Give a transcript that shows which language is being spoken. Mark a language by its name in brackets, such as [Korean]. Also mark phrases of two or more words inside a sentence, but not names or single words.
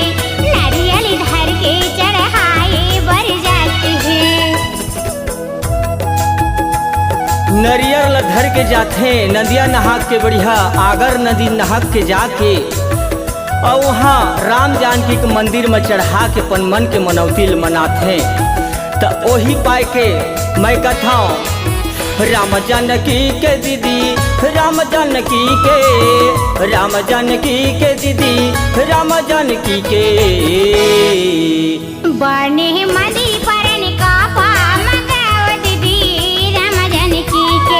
[Chhattisgarhi] नारियल धर के चढ़ाए बर जाते हैं। नरियर धर के जाते नदिया नहा के बढ़िया आगर नदी नहा के जाके और वहाँ राम जानकी के मंदिर में चढ़ा के अपन मन के मनौती मनाते। तो वही पाए के मैं कथा राम जानकी के दीदी राम जानकी के राम जानकी के दीदी राम जानकी के। बने मंदिर परन का पाम गाव दीदी राम जानकी के।